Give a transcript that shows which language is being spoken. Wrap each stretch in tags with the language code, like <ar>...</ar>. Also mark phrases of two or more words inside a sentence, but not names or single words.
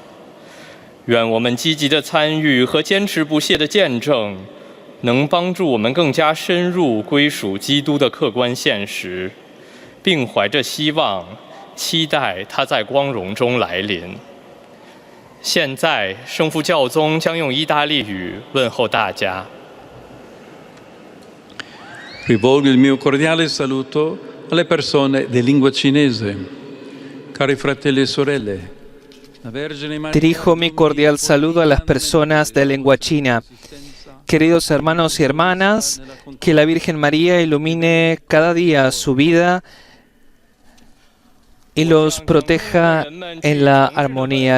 <zh>愿我们积极的参与和坚持不懈的见证，能帮助我们更加深入归属基督的客观现实，并怀着希望，期待他在光荣中来临。现在，圣父教宗将用意大利语问候大家。</zh> <it>Rivolgo il mio cordiale saluto alle persone di lingua cinese. Cari fratelli e sorelle, la Vergine María...</it> <es>Dirijo mi cordial saludo a las personas de lengua china. Queridos hermanos y hermanas, que la Virgen María ilumine cada día su vida y los proteja en la armonía.</es>